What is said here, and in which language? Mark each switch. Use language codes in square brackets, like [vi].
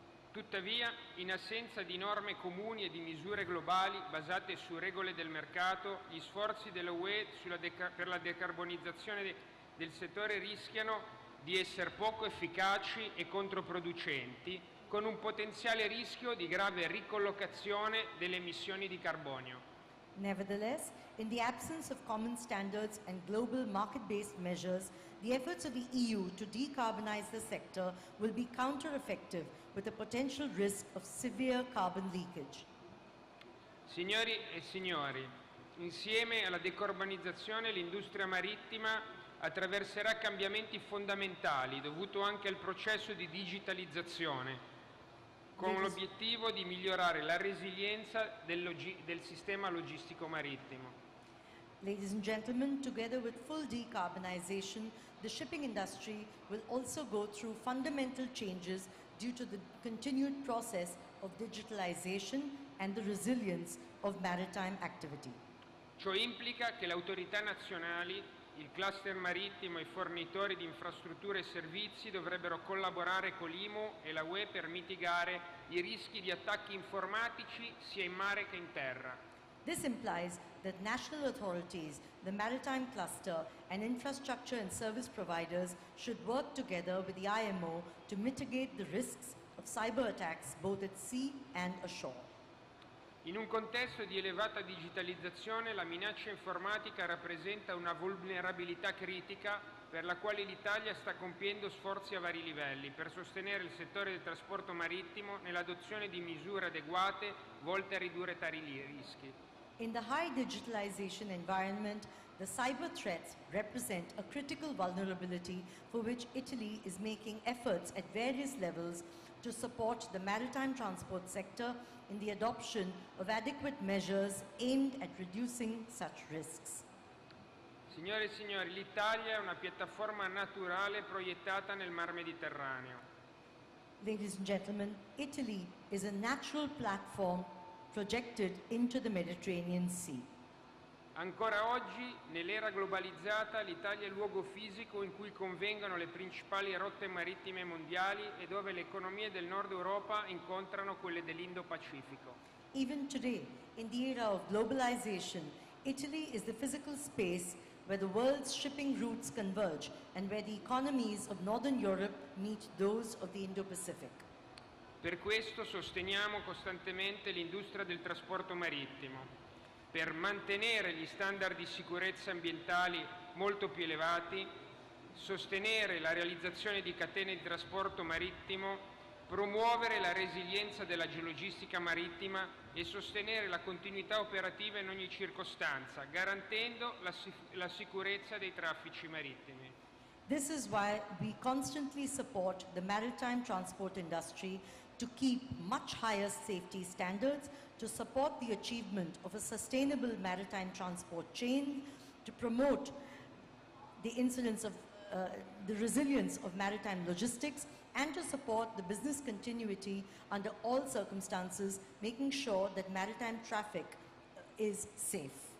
[it] Tuttavia, in assenza di norme comuni e di misure globali basate su regole del mercato, gli sforzi della UE per la decarbonizzazione del settore rischiano di essere poco efficaci e controproducenti, con un potenziale rischio di grave ricollocazione delle emissioni di carbonio. [en] Nevertheless, in the absence of common standards and global market-based measures, the efforts of the EU to decarbonize the sector will be counter-effective with a potential risk of severe carbon leakage. [it] Signori e signori, insieme alla decarbonizzazione l'industria marittima attraverserà cambiamenti fondamentali dovuto anche al processo di digitalizzazione, con l'obiettivo di migliorare la resilienza del sistema logistico marittimo. [en] Ladies and gentlemen, together with full decarbonization, the shipping industry will also go through fundamental changes due to the continued process of digitalization and the resilience of maritime activity. [it] Ciò implica che le autorità nazionali, il cluster marittimo e i fornitori di infrastrutture e servizi dovrebbero collaborare con l'IMO e la UE per mitigare i rischi di attacchi informatici sia in mare che in terra. [en] This implies that national authorities, the maritime cluster, and infrastructure and service providers should work together with the IMO to mitigate the risks of cyber attacks both at sea and ashore. [it] In un contesto di elevata digitalizzazione, la minaccia informatica rappresenta una vulnerabilità critica per la quale l'Italia sta compiendo sforzi a vari livelli per sostenere il settore del trasporto marittimo nell'adozione di misure adeguate volte a ridurre tali rischi. [en] In the high digitalization environment, the cyber threats represent a critical vulnerability for which Italy is making efforts at various levels to support the maritime transport sector in the adoption of adequate measures aimed at reducing such risks. [it] Signore e signori, l'Italia è una piattaforma naturale proiettata nel Mar Mediterraneo. [en] Ladies and gentlemen, Italy is a natural platform projected into the Mediterranean Sea. [it] Ancora oggi, nell'era globalizzata, l'Italia è il luogo fisico in cui convengono le principali rotte marittime mondiali e dove le economie del Nord Europa incontrano quelle dell'Indo-Pacifico. [en] Even today, in the era of globalization, Italy is the physical space where the world's shipping routes converge and where the economies of Northern Europe meet those of the Indo-Pacific. [it] Per questo sosteniamo costantemente l'industria del trasporto marittimo, per mantenere gli standard di sicurezza ambientali molto più elevati, sostenere la realizzazione di catene di trasporto marittimo, promuovere la resilienza della geologistica marittima e sostenere la continuità operativa in ogni circostanza, garantendo la sicurezza dei traffici marittimi. [en] This is why we constantly support the maritime transport industry to keep much higher safety standards, to support the achievement of a sustainable maritime transport chain, to promote the incidence of the resilience of maritime logistics, and to support the business continuity under all circumstances, making sure that maritime traffic is safe.